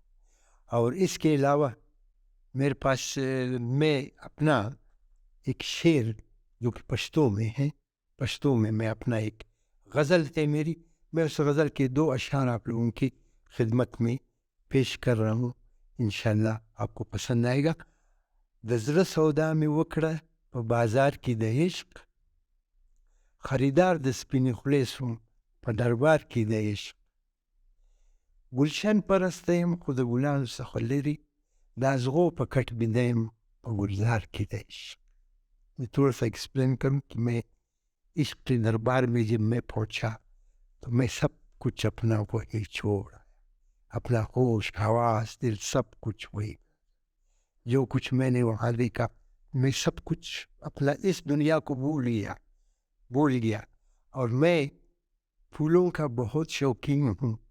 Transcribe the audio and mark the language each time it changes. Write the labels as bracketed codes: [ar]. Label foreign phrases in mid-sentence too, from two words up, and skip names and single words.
[ur] اور اس کے علاوہ میرے پاس میں اپنا ایک شعر جو کہ پشتو میں ہے، پشتو میں اپنا ایک غزل ہے میری، میں اس غزل کے 2 اشعار آپ لوگوں کی خدمت میں پیش کر رہا ہوں، انشاءاللہ آپ کو پسند آئے گا۔ [ps] د زړه سودا مې وکړه په بازار کې د عشق، خریدار د سپینې خولې سوم په دربار کې د عشق، گلشن پرسته یم خو د ګلانو څخه لرې، د اغزو په کټ بیده یم په گلزار کې د عشق۔ [ur] میں تھوڑا سا ایکسپلین کروں کہ میں عشق کے دربار میں جب میں پہنچا تو میں سب کچھ اپنا وہی چھوڑا، اپنا ہوش حواس دل سب کچھ وہی، جو کچھ میں نے وہاں دیکھا میں سب کچھ اپنا اس دنیا کو بھول گیا، اور میں پھولوں کا بہت شوقین ہوں،